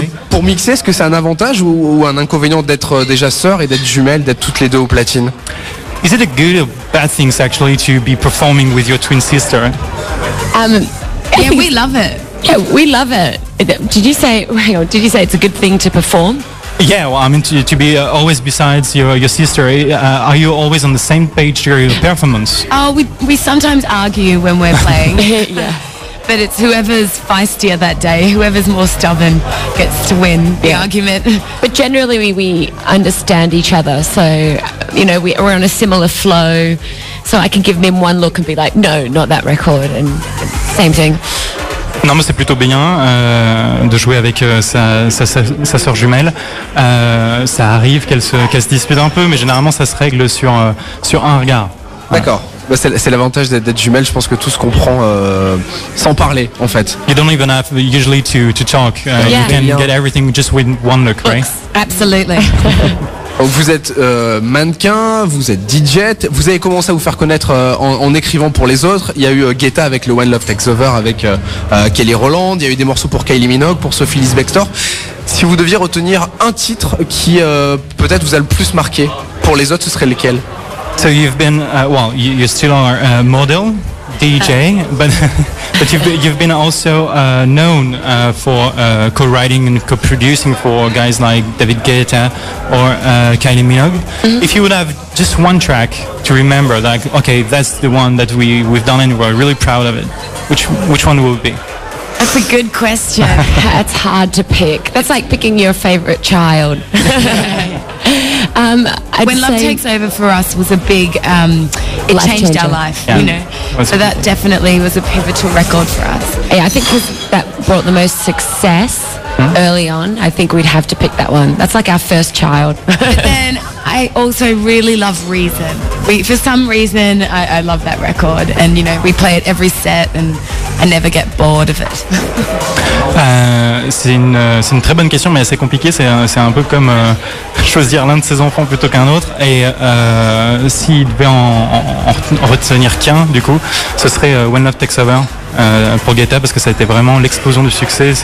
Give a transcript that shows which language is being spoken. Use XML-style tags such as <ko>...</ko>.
<fr>Pour mixer, est-ce que c'est un avantage ou un inconvénient d'être déjà sœurs et d'être jumelles, d'être toutes les deux au platine?</fr> <en>Is it a good or bad thing actually to be performing with your twin sister? Yeah, we love it. Yeah, we love it. Did you say it's a good thing to perform? Yeah, well, I mean, to be always besides your sister, are you always on the same page during your performance? Oh, we sometimes argue when we're playing. Yeah. But it's whoever's feistier that day, whoever's more stubborn gets to win the argument. But generally we understand each other, so, you know, we're on a similar flow, so I can give them one look and be like, no, not that record, and same thing.</en> <fr>Non, mais c'est plutôt bien de jouer avec sa sœur jumelle. Ça arrive qu'elle se dispute un peu, mais généralement ça se règle sur un regard. D'accord. Bah, c'est l'avantage d'être jumelle, je pense que tout se comprend sans parler en fait.</fr> <en>You don't even have usually to talk. You can get everything just with one look, right? Absolutely.</en> <fr>Vous êtes mannequin, vous êtes DJ, vous avez commencé à vous faire connaître en écrivant pour les autres. Il y a eu Guetta avec le When Love Takes Over avec Kelly Rowland, il y a eu des morceaux pour Kylie Minogue, pour Sophie Lisbeth-Bextor. Si vous deviez retenir un titre qui peut-être vous a le plus marqué, pour les autres ce serait lequel?</fr> <en>So you've been, you still are a model, DJ, but you've been also known for co-writing and co-producing for guys like David Guetta or Kylie Minogue. Mm-hmm. If you would have just one track to remember, like, okay, that's the one that we've done and we're really proud of it, which one will it be? That's a good question. That's hard to pick. That's like picking your favorite child. When Love Takes Over for us was a big, it changed our life, you know. So that definitely was a pivotal record for us. Yeah, I think because that brought the most success early on, I think we'd have to pick that one. That's like our first child. But then I also really love Reason. For some reason, I love that record, and you know, we play it every set, and I never get bored of it.</en> <fr>C'est une très bonne question, mais assez compliquée. C'est un peu comme choisir l'un de ses enfants plutôt qu'un autre. Et s'il devait en retenir qu'un, du coup, ce serait When Love Takes Over pour Guetta, parce que ça a été vraiment l'explosion du succès.</fr>